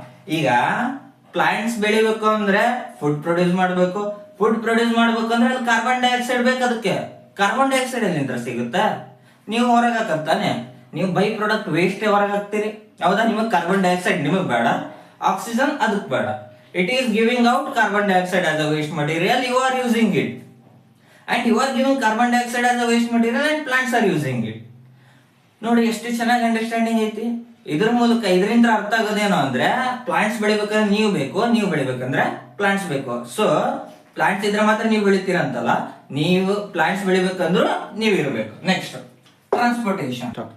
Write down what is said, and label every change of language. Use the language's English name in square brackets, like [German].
[Kannada] ಈಗ ಪ್ಲಾಂಟ್ಸ್ ಬೆಳಿಬೇಕು ಅಂದ್ರೆ ಫುಡ್ ಪ್ರೊಡ್ಯೂಸ್ ಮಾಡಬೇಕು. ಫುಡ್ ಪ್ರೊಡ್ಯೂಸ್ ಮಾಡ್ಬೇಕಂದ್ರೆ ಅಲ್ಲಿ ಕಾರ್ಬನ್ ಡೈಆಕ್ಸೈಡ್ ಬೇಕು. ಅದಕ್ಕೆ ಕಾರ್ಬನ್ ಡೈಆಕ್ಸೈಡ್ ಎಲ್ಲಿಂದ ಸಿಗುತ್ತಾ? ನೀವು ಹೊರಗೆ ಹಾಕತ್ತಾನೆ. ನೀವು ಬೈ ಪ್ರಾಡಕ್ಟ್ ವೇಸ್ಟ್ ಹೊರಗೆ ಹಾಕ್ತೀರಿ. ಹೌದಾ? ನಿಮಗೆ ಕಾರ್ಬನ್ ಡೈಆಕ್ಸೈಡ್ ನಿಮಗೆ ಬೇಡ, ಆಕ್ಸಿಜನ್ ಅದಕ್ಕೆ ಬೇಡ. [English] It is giving out carbon dioxide as a waste material. You are using it, and you are giving carbon dioxide as a waste material, and plants are using it. [Kannada] ನೋಡಿ ಎಷ್ಟು ಚೆನ್ನಾಗಿ understanding ಐತಿ. ಇದ್ರ ಮೂಲಕ ಇದರಿಂದ ಅರ್ಥ ಆಗೋದೇನು ಅಂದ್ರೆ, ಪ್ಲಾಂಟ್ಸ್ ಬೆಳಿಬೇಕಂದ್ರೆ ನೀವು ಬೇಕು, ನೀವು ಬೆಳಿಬೇಕಂದ್ರೆ ಪ್ಲಾಂಟ್ಸ್ ಬೇಕು. ಸೊ ಪ್ಲಾಂಟ್ಸ್ ಇದ್ರೆ ಮಾತ್ರ ನೀವು ಬೆಳಿತೀರ ಅಂತಲ್ಲ, ನೀವು ಪ್ಲಾಂಟ್ಸ್ ಬೆಳಿಬೇಕಂದ್ರೂ ನೀವು ಇರಬೇಕು. [English] Next transportation.